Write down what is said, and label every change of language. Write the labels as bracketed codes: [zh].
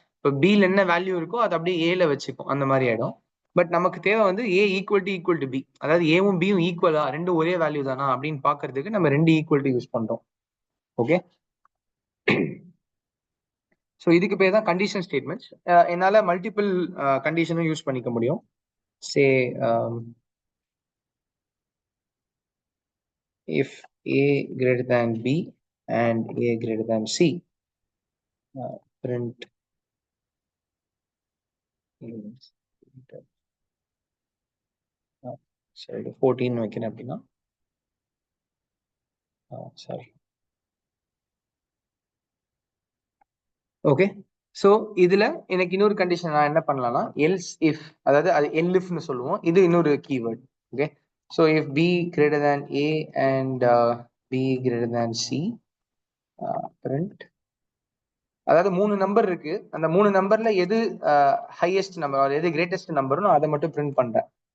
[ta] இப்போ பில என்ன வேல்யூ இருக்கோ அது அப்படியே ஏல வச்சுக்கும், அந்த மாதிரி ஆயிடும். பட் நமக்கு தேவை வந்து ஏ ஈக்குவல் டு பி, அதாவது ஏவும் பியும் ஈக்குவலா, ரெண்டும் ஒரே வேல்யூ தானா அப்படின்னு பாக்குறதுக்கு நம்ம ரெண்டு ஈக்குவல் டு யூஸ் பண்றோம். ஓகே, ஸோ இதுக்கு பேர் தான் கண்டிஷன் ஸ்டேட்மெண்ட்ஸ். என்னால மல்டிபிள் கண்டிஷனும் யூஸ் பண்ணிக்க முடியும். [en] say if a greater than b and a greater than c, print [ta] சரி 14 வைக்கிறேன் அப்படின்னா சாரி. ஓகே, ஸோ இதுல எனக்கு இன்னொரு கண்டிஷன் நான் என்ன பண்ணலாம்னா எல்ஸ் இஃப், அதாவது அது எல்இஃப்னு சொல்லுவோம். இது இன்னொரு keyword. Okay, so [en] if B greater than A and B greater than C, print, [ta] அதாவது 3 நம்பர் இருக்கு, அந்த 3 நம்பர்ல எது ஹையஸ்ட் நம்பர், எது கிரேட்டஸ்ட் நம்பர்னு அதை மட்டும் பிரிண்ட் பண்றேன்.